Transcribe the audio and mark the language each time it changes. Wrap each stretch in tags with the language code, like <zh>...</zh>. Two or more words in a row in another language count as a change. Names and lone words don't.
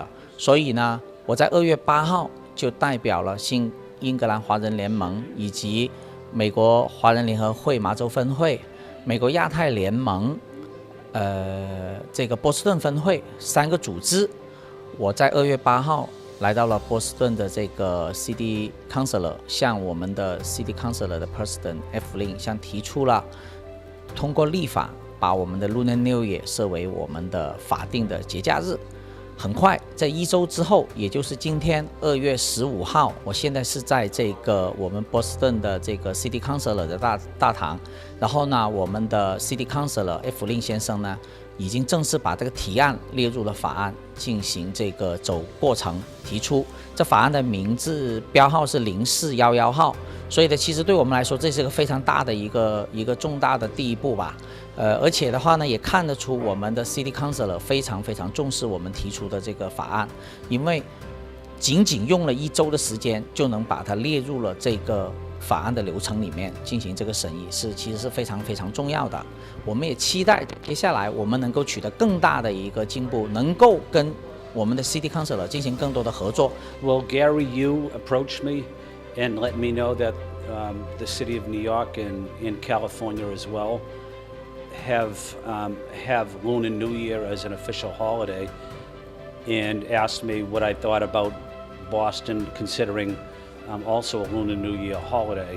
<zh>所以呢，我在2月8號就代表了新英格蘭華人聯盟以及美國華人聯合會麻州分會、美國亞太聯盟、這個波士頓分會3個組織，我在2月8號來到了波士頓的這個</zh> <en>City Councilor，</en> <zh>向我們的</zh> <en>City Councilor</en> <zh>的 President F. Lin 向提出了通過立法把我們的</zh> <en>Lunar New Year</en> <zh>設為我們的法定的節假日。很快，在1周之後，也就是今天2月15號，我現在是在這個我們波士頓的這個</zh> <en>City Councilor</en> <zh>的大堂，然後呢，我們的</zh> <en>City Councilor</en> <zh>F. Lin 先生呢，已經正式把這個提案列入了法案，進行這個走過程提出。這法案的名字標號是0411號，所以呢，其實對我們來說，這是個非常大的一個重大的第一步吧。而且的話呢，也看得出我們的</zh> <en>City Councilor</en> <zh>非常非常重視我們提出的這個法案，因為僅僅用了1周的時間就能把它列入了這個法案的流程裡面進行這個審議，其實是非常非常重要的。我們也期待接下來我們能夠取得更大的一個進步，能夠跟我們的</zh> <en>City Councilor</en> <zh>進行更多的合作。</zh> <en>Well, Gary, you approached me and let me know that the city of New York and California as well have Lunar New Year as an official holiday, and asked me what I thought about Boston considering also a Lunar New Year holiday.</en>